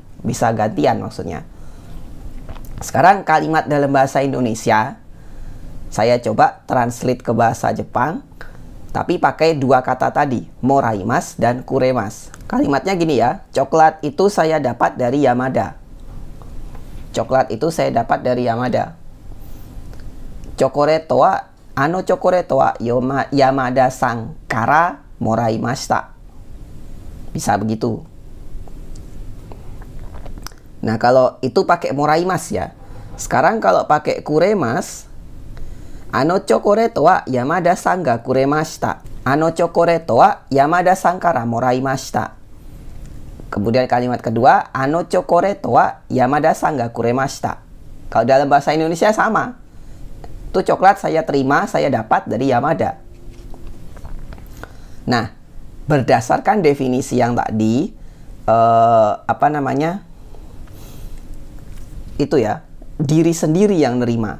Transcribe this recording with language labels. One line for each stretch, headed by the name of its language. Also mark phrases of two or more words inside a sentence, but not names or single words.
Indonesian: Bisa gantian maksudnya. Sekarang kalimat dalam bahasa Indonesia, saya coba translate ke bahasa Jepang, tapi pakai dua kata tadi, moraimas dan kuremas. Kalimatnya gini ya, coklat itu saya dapat dari Yamada. Coklat itu saya dapat dari Yamada.
Japanese: チョコレートは、チョコレートは山田さんからもらいました.
Indonesian: Bisa begitu. Nah, kalau itu pakai moraimas ya. Sekarang kalau pakai kuremas,
Japanese: チョコレートは山田さんがくれました. チョコレートは山田さんからもらいました.
Indonesian: Kemudian kalimat kedua,
Japanese: チョコレートは山田さんがくれました.
Indonesian: Kalau dalam bahasa Indonesia sama. Itu coklat saya terima, saya dapat dari Yamada. Nah, berdasarkan definisi yang tadi, itu ya, diri sendiri yang nerima.